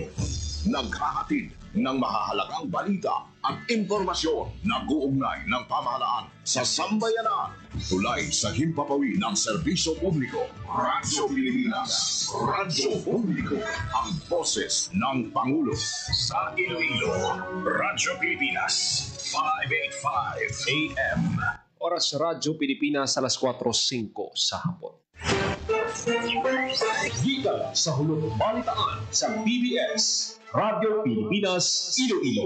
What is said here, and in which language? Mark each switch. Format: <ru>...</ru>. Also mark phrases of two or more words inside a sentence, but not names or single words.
<tl>Naghahatid ng mahahalagang balita at impormasyon na guugnay ng pamahalaan sa sambayanan. Tulay sa himpapawid ng serbisyo publiko. Radyo Pilipinas. Radyo Publiko. Ang boses ng Pangulo. Sa Iloilo, Radyo Pilipinas. 585 AM. Oras Radyo Pilipinas alas 4:05 sa hapon.</tl> <hil>Gikan sa hulog balitaan sa PBS, Radyo Pilipinas, Iloilo.</hil>